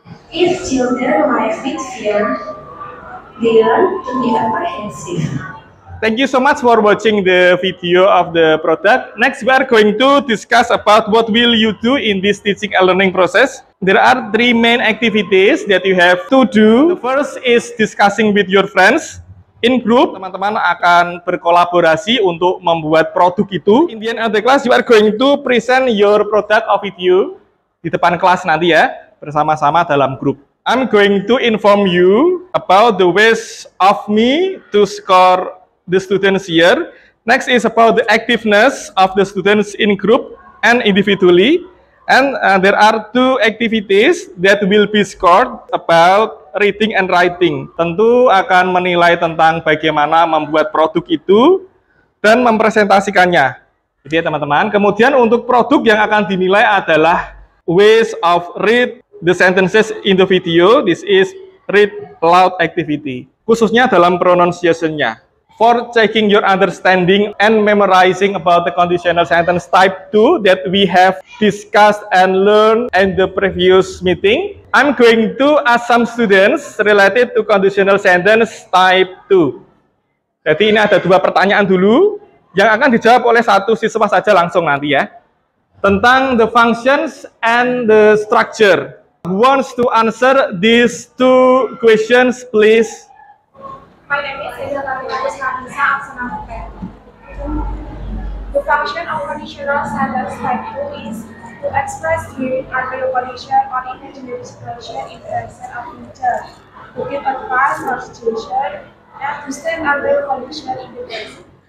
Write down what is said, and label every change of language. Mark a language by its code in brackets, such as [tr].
[en] If children live with fear, they learn to be apprehensive. Thank you so much for watching the video of the product. Next, we are going to discuss about what will you do in this teaching and learning process. There are 3 main activities that you have to do. The first is discussing with your friends. In group, [id] teman-teman akan berkolaborasi untuk membuat produk itu. [en] In the end of the class, you are going to present your product of video [id] di depan kelas nanti ya, bersama-sama dalam grup. [en] I'm going to inform you about the ways of me to score the students here. Next is about the activeness of the students in group and individually. And there are 2 activities that will be scored about reading and writing. [id] Tentu akan menilai tentang bagaimana membuat produk itu dan mempresentasikannya. Jadi ya teman-teman, kemudian untuk produk yang akan dinilai adalah [en] ways of read the sentences in the video. This is read loud activity, [id] khususnya dalam [en] pronunciation-nya. For checking your understanding and memorizing about the conditional sentence type 2 that we have discussed and learned in the previous meeting, I'm going to ask some students related to conditional sentence type 2. [id] Jadi ini ada 2 pertanyaan dulu yang akan dijawab oleh satu siswa saja langsung nanti ya. Tentang [en] the functions and the structure. Who wants to answer these 2 questions, please? My name is Hanisa Aksana. The function of conditional sentence type 2 is to express during unreal condition or imaginary situation in present or future, to give advice or suggestion, and to state unreal condition in the present.